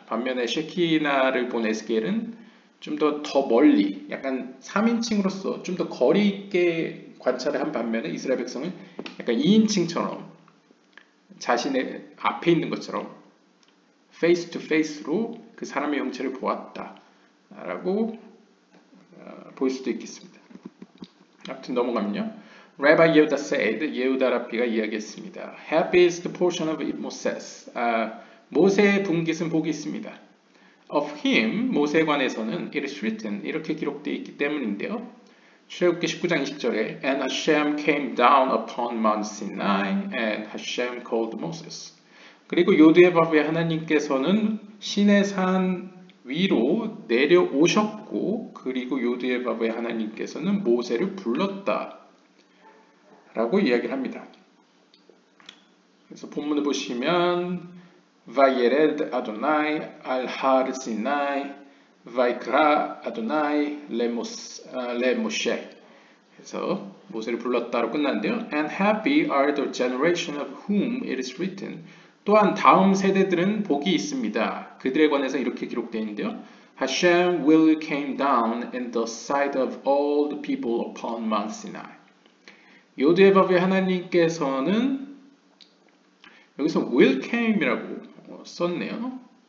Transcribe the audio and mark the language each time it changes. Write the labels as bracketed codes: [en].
[ko] 반면에 셰키나를 본 에스겔은 좀 더 멀리, 약간 3인칭으로서 좀 더 거리 있게 관찰을 한 반면에 이스라엘 백성은 약간 2인칭처럼 자신의 앞에 있는 것처럼 페이스 투 페이스로 그 사람의 형체를 보았다라고 볼 수도 있겠습니다. 아무튼 넘어가면요. [en] Rabbi Yehuda said, [ko] 예후다 랍비가 이야기했습니다. [en] Happy is the portion of Moses. [ko] 모세의 분깃은 복이 있습니다. [en] Of him, [ko] 모세에 관해서는 [en] it is written, [ko] 이렇게 기록되어 있기 때문인데요. 출애굽기 19장 20절에 [en] And Hashem came down upon Mount Sinai and Hashem called Moses. [ko] 그리고 요드에바브의 하나님께서는 신의 산 위로 내려오셨고 그리고 요드에바브의 하나님께서는 모세를 불렀다 라고 이야기를 합니다. 그래서 본문을 보시면 [he] Vayered Adonai al har Sinai Vaikra Adonai le Moshe. [ko] 그래서 모세를 불렀다로 끝났는데요. [en] And happy are the generation of whom it is written. [ko] 또한 다음 세대들은 복이 있습니다. 그들에 관해서 이렇게 기록되어 있는데요. [en] Hashem will came down in the sight of all the people upon Mount Sinai. [ko] 요드에바브의 하나님께서는 여기서 will came이라고 썼네요.